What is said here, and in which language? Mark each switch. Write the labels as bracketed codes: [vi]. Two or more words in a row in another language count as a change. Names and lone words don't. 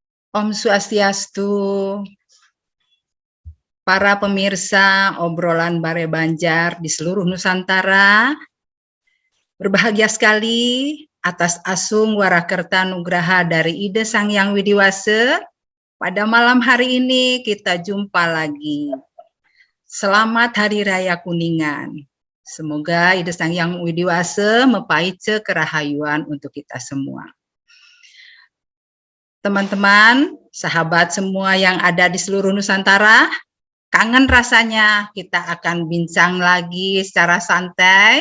[id] Om Swastiastu, para pemirsa obrolan Bare Banjar di seluruh Nusantara. Berbahagia sekali atas Asung Warakerta Nugraha dari Ida Sang Hyang Widiwase. Pada malam hari ini kita jumpa lagi. Selamat Hari Raya Kuningan. Semoga Ida Sang Hyang Widiwase [ban] mepaice kerahayuan [id] untuk kita semua. Teman-teman, sahabat semua yang ada di seluruh Nusantara, kangen rasanya kita akan bincang lagi secara santai.